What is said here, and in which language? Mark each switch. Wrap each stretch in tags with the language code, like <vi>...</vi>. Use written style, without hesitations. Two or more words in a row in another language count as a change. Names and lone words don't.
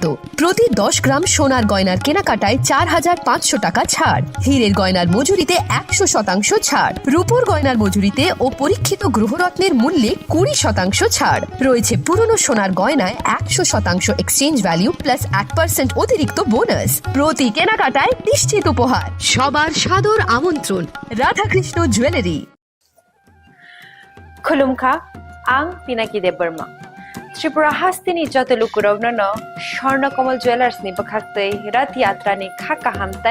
<bn>প্রতি 10 গ্রাম সোনার গয়নার কেনাকাটায় 4500 টাকা ছাড় হীরের গয়নার মজুরিতে 100% ছাড় রূপোর গয়নার মজুরিতে ও পরীক্ষিত গ্রহরত্নের মূল্যে 20% ছাড় রয়েছে পুরনো সোনার গয়নায় 100%</bn> <en>exchange value plus</en> <bn>8% অতিরিক্ত বোনাস প্রতি কেনাকাটায় নিশ্চিত উপহার সবার সাদর আমন্ত্রণ রাধাকৃষ্ণ জুয়েলারি</bn> <trp>Khulumkha ang Pinaki Deborma Tripura hastini joto lukurogno no Sharna Kamal Jewelers ni bakhaktei rat yatra ni khaka hamtai</trp>